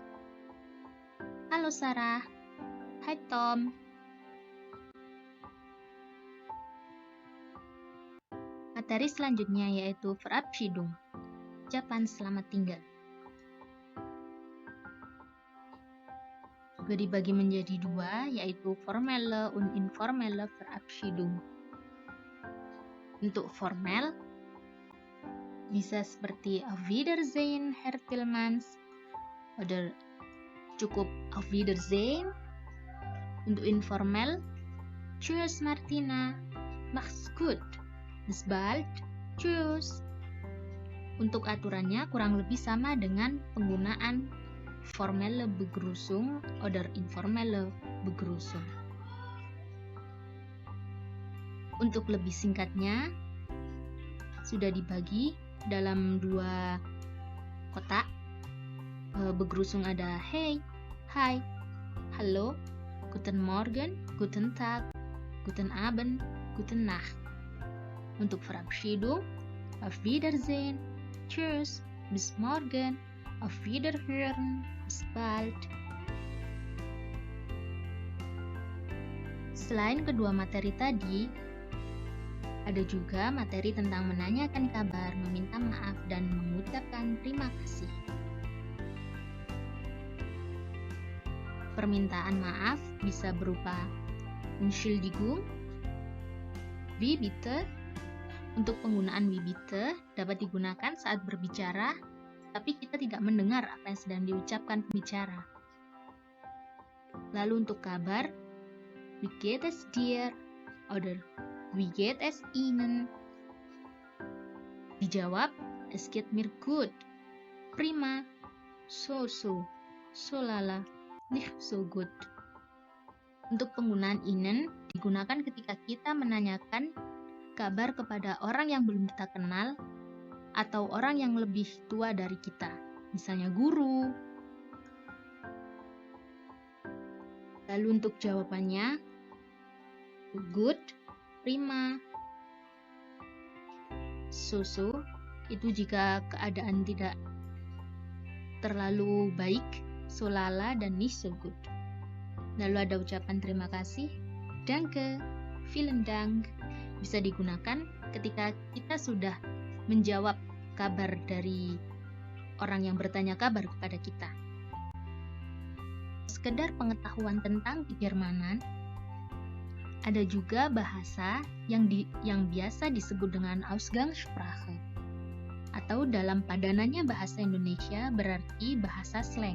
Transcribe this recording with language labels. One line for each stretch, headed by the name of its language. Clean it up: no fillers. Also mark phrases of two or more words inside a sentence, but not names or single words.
Indonesian: Halo Sarah. Hai Tom. Materi selanjutnya yaitu Verabschiedung, ucapan selamat tinggal. Juga dibagi menjadi dua, yaitu
German: formelle und informelle Verabschiedung.
Indonesian: Untuk formal, bisa seperti
German: Auf Wiedersehen, Herr Tillmans,
Indonesian: atau cukup
German: Auf Wiedersehen.
Indonesian: Untuk informal,
German: Tschüss Martina, mach's gut. Bis bald, tschüss.
Indonesian: Untuk aturannya kurang lebih sama dengan penggunaan
German: formelle Begrüßung oder informelle Begrüßung.
Indonesian: Untuk lebih singkatnya, sudah dibagi dalam dua kotak.
German: Begrüßung ada hey, hi, hallo, guten Morgen, guten Tag, guten Abend, guten Nacht. Untuk Verabschiedung, Auf Wiedersehen, Tschüss, bis morgen, Auf Wiederhören, bis bald.
Indonesian: Selain kedua materi tadi, ada juga materi tentang menanyakan kabar, meminta maaf, dan mengucapkan terima kasih. Permintaan maaf bisa berupa
German: Entschuldigung, wie bitte.
Indonesian: Untuk penggunaan
German: wie bitte
Indonesian: dapat digunakan saat berbicara, tapi kita tidak mendengar apa yang sedang diucapkan pembicara. Lalu untuk kabar,
German: wie geht es dir? Oder wie geht es Ihnen? Dijawab, es geht mir gut. Prima. So, so lala, nicht so gut.
Indonesian: Untuk penggunaan Ihnen digunakan ketika kita menanyakan kabar kepada orang yang belum kita kenal atau orang yang lebih tua dari kita, misalnya guru. Lalu untuk jawabannya, good, prima. So, itu jika keadaan tidak terlalu baik,
German: so lala,
Indonesian: dan
German: nicht so gut.
Indonesian: Lalu ada ucapan terima kasih,
German: danke, vielen Dank,
Indonesian: bisa digunakan ketika kita sudah menjawab kabar dari orang yang bertanya kabar kepada kita. Sekedar pengetahuan tentang Kejermanan, ada juga bahasa yang biasa disebut dengan Ausgangssprache, atau dalam padanannya bahasa Indonesia berarti bahasa slang.